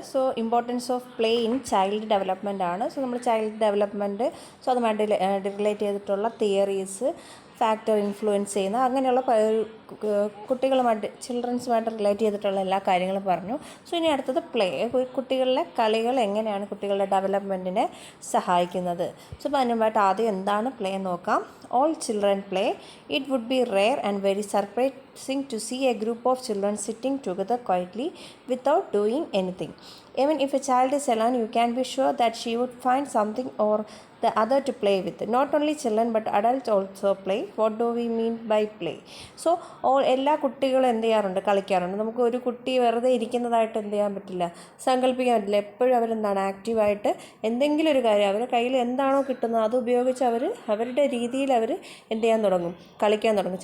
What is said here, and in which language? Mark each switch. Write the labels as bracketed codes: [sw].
[en] so importance of play in child development [ml] ആണ്. So നമ്മൾ child development, so അതുമായിട്ട് relate ചെയ്തിട്ടുള്ള തിയറീസ്, ഫാക്ടർ ഇൻഫ്ലുവൻസ് ചെയ്യുന്ന അങ്ങനെയുള്ള കുട്ടികളുമായിട്ട് ചിൽഡ്രൻസുമായിട്ട് റിലേറ്റ് ചെയ്തിട്ടുള്ള എല്ലാ കാര്യങ്ങളും പറഞ്ഞു. സോ ഇനി അടുത്തത് പ്ലേ. കുട്ടികളിലെ കളികൾ എങ്ങനെയാണ് കുട്ടികളുടെ ഡെവലപ്മെൻറ്റിനെ സഹായിക്കുന്നത്. സോ അപ്പോൾ അതിനുമായിട്ട് ആദ്യം എന്താണ് പ്ലേ നോക്കാം. [en] All children play. It would be rare and very surprising to see a group of children sitting together quietly without doing anything. Even if a child is alone, you can be sure that she would find something or the other to play with. Not only children but adults also play. What do we mean by play? [ml] So എല്ലാ കുട്ടികളും എന്ത് ചെയ്യാറുണ്ട്, കളിക്കാറുണ്ട്. നമുക്ക് ഒരു കുട്ടി വെറുതെ ഇരിക്കുന്നതായിട്ട് എന്ത് ചെയ്യാൻ പറ്റില്ല, സങ്കല്പിക്കാൻ പറ്റില്ല. എപ്പോഴും അവരെന്താണ് ആക്റ്റീവായിട്ട് എന്തെങ്കിലും ഒരു കാര്യം അവരുടെ കയ്യിൽ എന്താണോ കിട്ടുന്നത് അത് ഉപയോഗിച്ച് അവരുടെ രീതിയിൽ അവർ എന്ത് ചെയ്യാൻ തുടങ്ങും, കളിക്കാൻ തുടങ്ങും.